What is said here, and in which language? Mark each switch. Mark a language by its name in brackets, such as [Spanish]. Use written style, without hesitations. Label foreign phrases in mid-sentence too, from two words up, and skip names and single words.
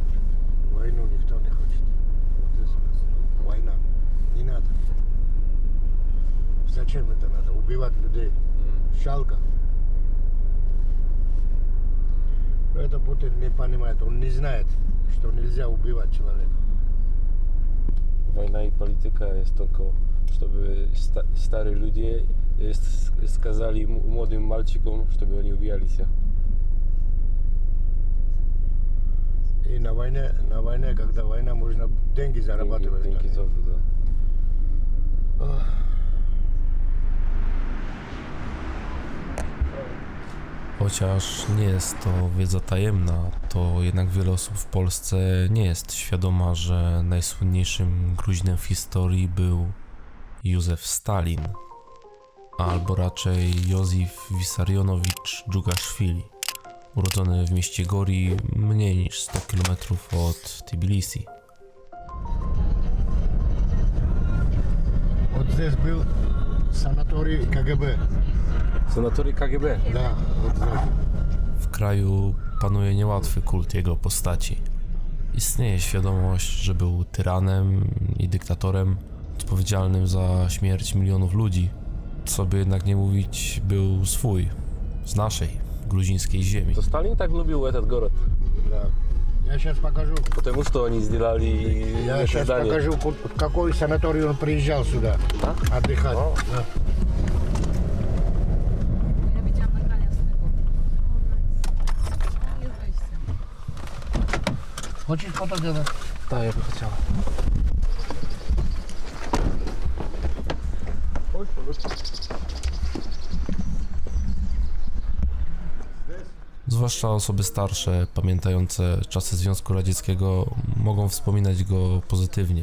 [Russian] Войну никто не хочет. Вот здесь у нас война. Не надо. Зачем это надо? Убивать людей. Жалко. Но это Путин не понимает. Он не знает, что нельзя убивать человека. [Polish] Wojna i polityka jest tylko, żeby stary ludzie сказали młodym malcikom, żeby oni ubijali się. [Russian] И на войне, когда война, можно деньги зарабатывать. Деньги тоже, да. [Polish] Chociaż nie jest to wiedza tajemna, to jednak wiele osób w Polsce nie jest świadoma, że najsłynniejszym Gruzinem w historii był Józef Stalin, albo raczej Józef Wissarionowicz Dżugaszwili, urodzony w mieście Gori mniej niż 100 km od Tbilisi. [Russian] Вот здесь был санаторий КГБ. Санаторий KGB. Да, вот здесь. [Polish] W kraju panuje niełatwy kult jego postaci. Istnieje świadomość, że był tyranem i dyktatorem odpowiedzialnym za śmierć milionów ludzi. Co by jednak nie mówić, był swój, z naszej, gruzińskiej ziemi. To Stalin tak lubił [Russian] этот город. Да. Я сейчас покажу. Потому что они сделали Я это сейчас здание. покажу, в какой санаторий он приезжал сюда отдыхать. О. Да. [Polish] Ja widziałam nagrania z tego. Jest wejście. [Russian] Хочешь фото делать? Да, я бы хотел. [Polish] Zwłaszcza osoby starsze, pamiętające czasy Związku Radzieckiego, mogą wspominać go pozytywnie.